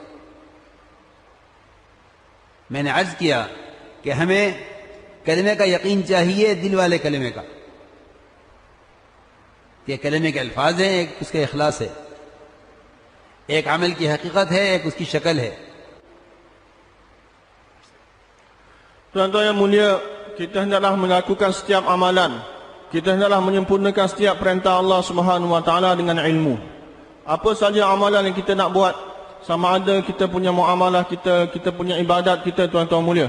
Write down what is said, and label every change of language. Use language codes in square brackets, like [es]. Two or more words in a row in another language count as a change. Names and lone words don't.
[hi] मैंने अर्ज किया कि हमें कलमे का यकीन चाहिए, दिल वाले कलमे का, कि कलमे के अल्फाज हैं, एक उसका इखलास है, एक अमल की हकीकत है, एक उसकी शक्ल है। [ms] Tuan-tuan yang mulia, kita hendaklah melakukan setiap amalan. Kita hendaklah menyempurnakan setiap perintah Allah [ar] سبحانه وتعالى [ms] dengan ilmu. Apa saja amalan yang kita nak buat, sama ada kita punya muamalah kita punya ibadat kita, tuan-tuan mulia.